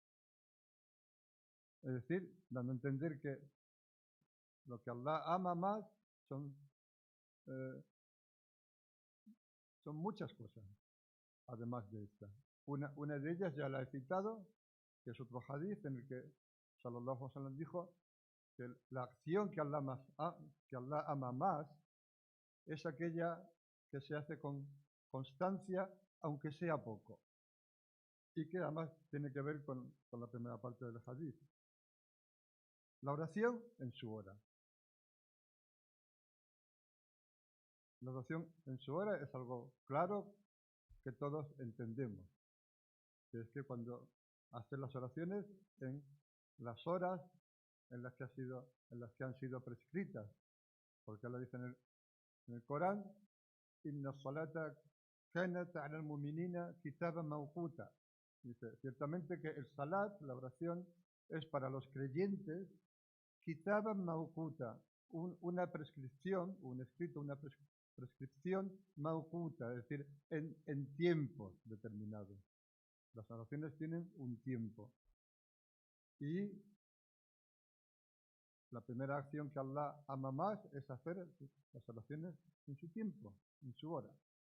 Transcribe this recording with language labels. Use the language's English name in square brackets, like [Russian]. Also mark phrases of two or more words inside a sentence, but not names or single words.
[Spanish] Es decir, dando a entender que lo que Allah ama más son muchas cosas, además de esta. Una de ellas ya la he citado, que es otro hadith en el que [Arabic] صلى الله عليه وسلم [Spanish] dijo que la acción que Allah ama más es aquella que se hace con constancia, aunque sea poco. Y que además tiene que ver con la primera parte del hadith. La oración en su hora. La oración en su hora es algo claro que todos entendemos. Que es que cuando hacer las oraciones en las horas en las que han sido prescritas. Porque Allah dice en el Corán, [Arabic] إن الصلاة كانت على المؤمنين كتابا موقوتا. [Spanish] Dice, ciertamente que el salat, la oración, es para los creyentes [Arabic] كتابا موقوتا, [Spanish] una prescripción, un escrito, una prescripción mawquta, es decir, en tiempos determinados. Las oraciones tienen un tiempo. Y la primera acción que Allah ama más es hacer las oraciones en su tiempo, en su hora.